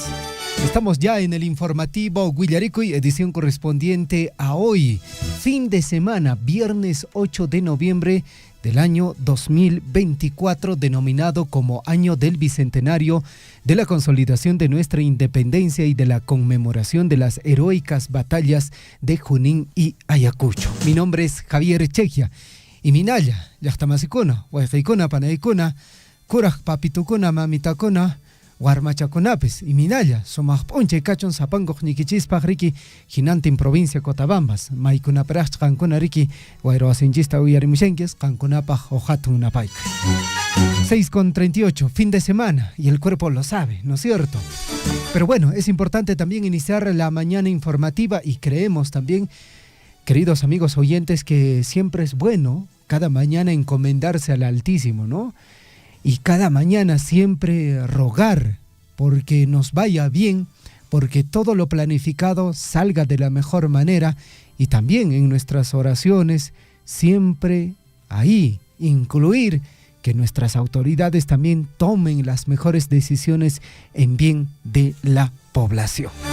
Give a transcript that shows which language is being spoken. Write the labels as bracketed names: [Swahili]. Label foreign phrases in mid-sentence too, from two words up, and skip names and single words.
[Spanish] Estamos ya en el informativo Willaricui, edición correspondiente a hoy, fin de semana, viernes 8 de noviembre del año 2024, denominado como Año del Bicentenario de la consolidación de nuestra independencia y de la conmemoración de las heroicas batallas de Junín y Ayacucho. Mi nombre es Javier Echeggia. [Quechua] Y minalla, llaqtamasicuna, huayqaykuna, panaykuna, kuraq papitukuna, mamitakuna, warmachakunapis, y minalla, somaq p'unchay kachun sapankuq ñikichispaq riki hinantin provincia Cotabambas, maykunaparaq qankuna riki wayrawasinchista uyarimushankis, qankunapaq hatun napayqa. [Spanish] 6:38, fin de semana, y el cuerpo lo sabe, ¿no es cierto? Pero bueno, es importante también iniciar la mañana informativa y creemos también, queridos amigos oyentes, que siempre es bueno cada mañana encomendarse al Altísimo, ¿no? Y cada mañana siempre rogar porque nos vaya bien, porque todo lo planificado salga de la mejor manera, y también en nuestras oraciones siempre ahí incluir que nuestras autoridades también tomen las mejores decisiones en bien de la población.